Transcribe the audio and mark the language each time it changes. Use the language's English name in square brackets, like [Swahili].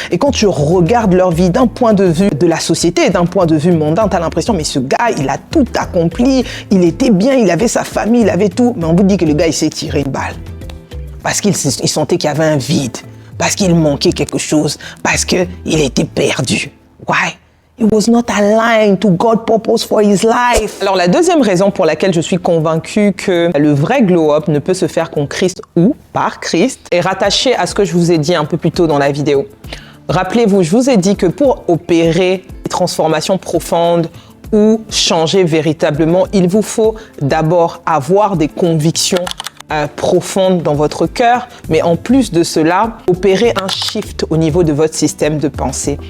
[French] Et quand tu regardes leur vie d'un point de vue de la société, d'un point de vue mondain, tu as l'impression, mais ce gars, il a tout accompli, il était bien, il avait sa famille, il avait tout. Mais on vous dit que le gars, il s'est tiré une balle. Parce qu'il sentait qu'il y avait un vide, parce qu'il manquait quelque chose, parce qu'il était perdu. [English] Why? He was not aligned to God's purpose for his life. [French] Alors la deuxième raison pour laquelle je suis convaincue que le vrai glow-up ne peut se faire qu'en Christ ou par Christ est rattaché à ce que je vous ai dit un peu plus tôt dans la vidéo. Rappelez-vous, je vous ai dit que pour opérer des transformations profondes ou changer véritablement, il vous faut d'abord avoir des convictions profonde dans votre cœur, mais en plus de cela, opérer un shift au niveau de votre système de pensée.